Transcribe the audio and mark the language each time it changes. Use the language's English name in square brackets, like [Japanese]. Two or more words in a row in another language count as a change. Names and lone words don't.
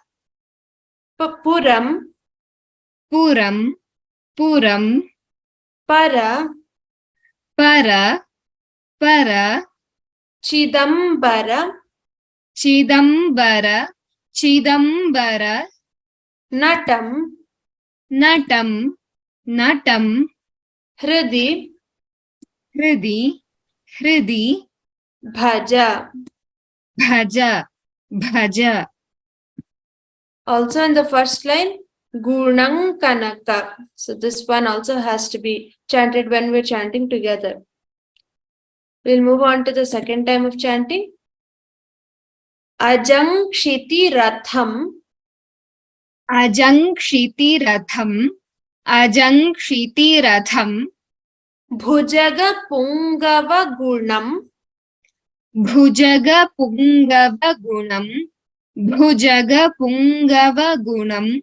[Sanskrit] puram पुरम् पुरम् para पर पर chidambara चिदम्बर चिदम्बर natam नटम् नटम् hridi हृदि हृदि bhaja. भज भज. [English] Also in the first line, [Sanskrit] गुणं कनक. [English] So this one also has to be chanted when we're chanting together. We'll move on to the second time of chanting. [Sanskrit] अजं क्षिति रथम् अजंक्षिति रथम् अजंक्षिति रथम् भुजग पुङ्गव गुणम् भुजग पुङ्गव गुणम् भुजग पुङ्गव गुणम्